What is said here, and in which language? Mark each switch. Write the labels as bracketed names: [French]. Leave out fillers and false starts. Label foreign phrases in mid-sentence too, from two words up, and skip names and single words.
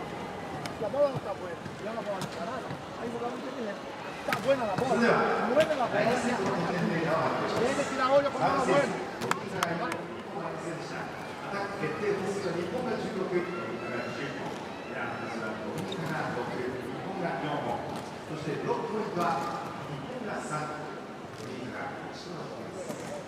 [Spanish] La bola no está buena, ya la bola no está nada, hay jugadores que dicen, está buena la bola, mueve la bola, tiene que tirar hoyo con la bola buena. [Japanese] 決定ポイント日本が16、イランがドミニカが6、日本が4本、そしてブロックポイントは日本が3、ドミニカが1のポイントです。